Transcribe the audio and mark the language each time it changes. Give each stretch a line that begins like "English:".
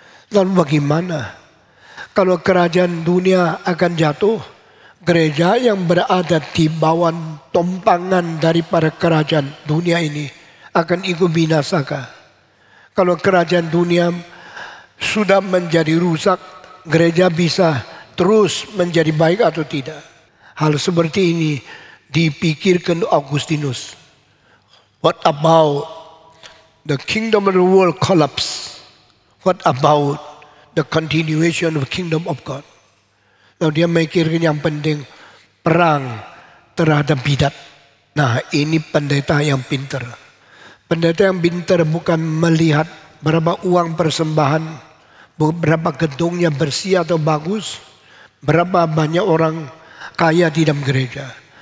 Indonesian: Lalu bagaimana? Kalau kerajaan dunia akan jatuh, gereja yang berada di bawah tumpangan daripada kerajaan dunia ini akan ikut binasaka. Kalau kerajaan dunia sudah menjadi rusak, gereja bisa terus menjadi baik atau tidak. Hal seperti ini dipikirkan Augustinus.
English: What about the kingdom of the world collapse? What about the continuation of the kingdom of God?
Indonesian: Lalu dia memikirkan yang penting perang terhadap bidat. Nah, ini pendeta yang pintar. Pendeta yang pintar bukan melihat berapa uang persembahan, berapa gedungnya bersih atau bagus, berapa banyak orang kaya di dalam gereja.